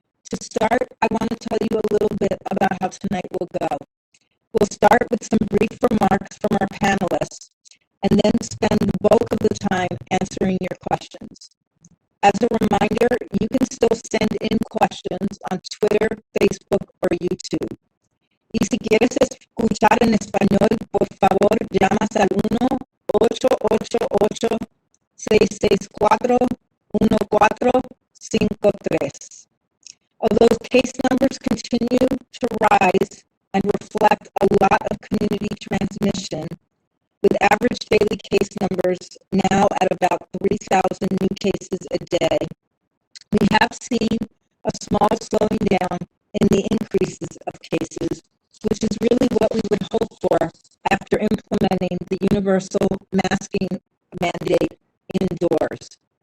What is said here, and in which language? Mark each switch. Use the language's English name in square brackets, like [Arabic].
[English] To start, I want to tell you a little bit about how tonight will go. We'll start with some brief remarks from our panelists, and then spend the bulk of the time answering your questions. As a reminder, you can still send in questions on Twitter, Facebook, or YouTube. [Spanish] Y si quieres escuchar en español, por favor, llamas al 1-888-664-1453. [English] Although case numbers continue to rise and reflect a lot of community transmission, with average daily case numbers now at about 3,000 new cases a day, we have seen a small slowing down in the increases of cases, which is really what we would hope for after implementing the universal masking mandate indoors.